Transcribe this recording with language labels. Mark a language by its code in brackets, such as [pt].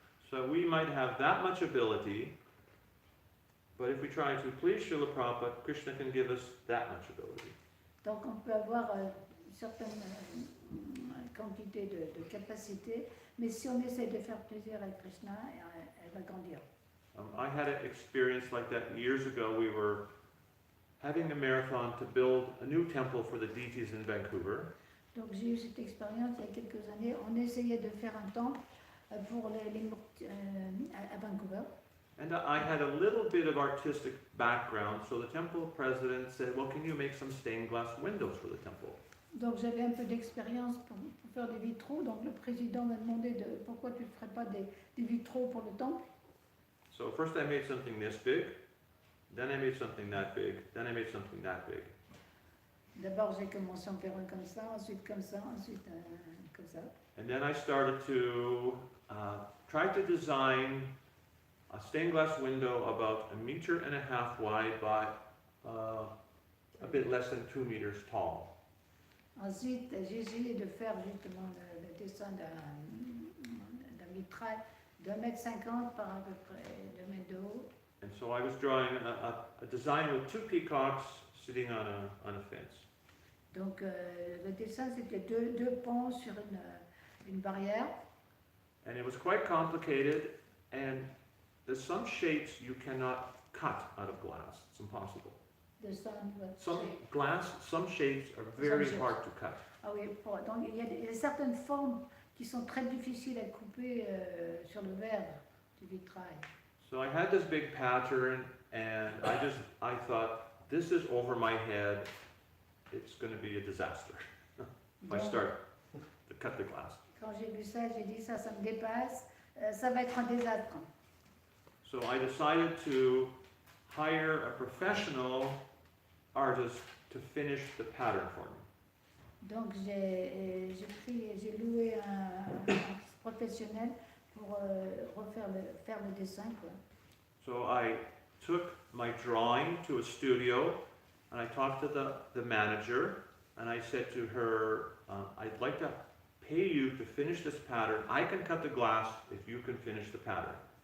[en] So we might have that much ability, but if we try to please Srila Prabhupada, Krishna can give us that much ability. [fr] Donc on peut avoir une certaine quantité de capacité, mais si on essaie de faire plaisir à Krishna, elle va grandir. [en] I had an experience like that years ago. We were having a marathon to build a new temple for the deities in Vancouver. [fr] Donc j'ai eu cette expérience il y a quelques années. On essayait de faire un temple pour à Vancouver. [en] And I had a little bit of artistic background, so the temple president said, well, can you make some stained glass windows for the temple? [fr] Donc j'avais un peu d'expérience pour faire des vitraux. Donc le président m'a demandé pourquoi tu ne ferais pas des vitraux pour le temple. [en] So first I made something this big, then I made something that big, then I made something that big. [fr] D'abord, j'ai commencé en faire un comme ça, ensuite comme ça, ensuite comme ça. [en] And then I started to try to design a stained glass window about 1.5 meters wide by a bit less than 2 meters tall. [fr] Ensuite, j'ai essayé de faire justement le dessin d'un mitraille d'1,50 m par à peu près 2 mètres de haut. [en] And so I was drawing a design with 2 peacocks sitting on a fence. [fr] Donc le dessin, c'était deux ponts sur une barrière. [en] And it was quite complicated, and there's some shapes you cannot cut out of glass. It's impossible. Some shapes are very hard to cut. [fr] Ah oui, donc il y a certaines formes qui sont très difficiles à couper sur le verre du vitrail. [en] So I had this big pattern, and I thought, this is over my head. It's going to be a disaster if I start to cut the glass. [fr] Quand j'ai vu ça, j'ai dit ça me dépasse, ça va être un désastre. [en] So I decided to hire a professional artist to finish the pattern for me. [fr] Donc j'ai loué un professionnel pour faire le dessin, quoi. [en] So I took my drawing to a studio, and I talked to the manager, and I said to her, I'd like to pay you to finish this pattern. I can cut the glass if you can finish the pattern.